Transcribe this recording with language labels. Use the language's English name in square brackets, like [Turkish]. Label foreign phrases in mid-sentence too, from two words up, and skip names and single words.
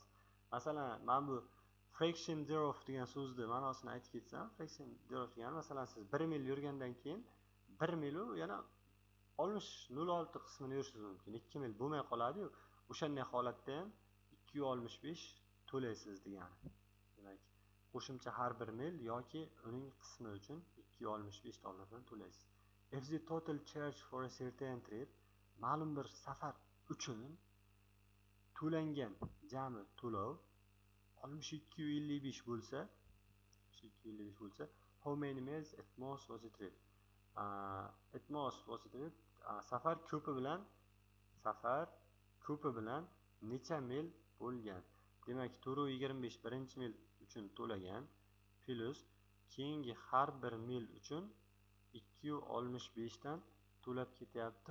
[Uzbek] Masalan, men bu [English] fraction zero [Uzbek] degan so'zni ma'nosini aytib ketsam, [English] fraction zero [Uzbek] degani masalan siz 1 mil yurgandan keyin 1 milu yana 0.06 qismini yurishingiz mumkin. 2 mil bo'lmay qoladi-yu, o'shanday holatda ham 2.65 to'laysiz degani. Demak, qo'shimcha har bir mil yoki uning qismi uchun $2.65 dan to'laysiz. [English] If the total charge for a certain trip, [Uzbek] ma'lum bir safar uchun to'langan jami to'lov 62.55 bo'lsa, [English] how many miles at most was the trip? At most was the trip. [Uzbek] Safar ko'pi bilan necha mil bo'lgan? Demak, 4.25 birinchi mil uchun to'lagan plus keyingi har bir mil uchun 2.65 dan to'lab ketyapti.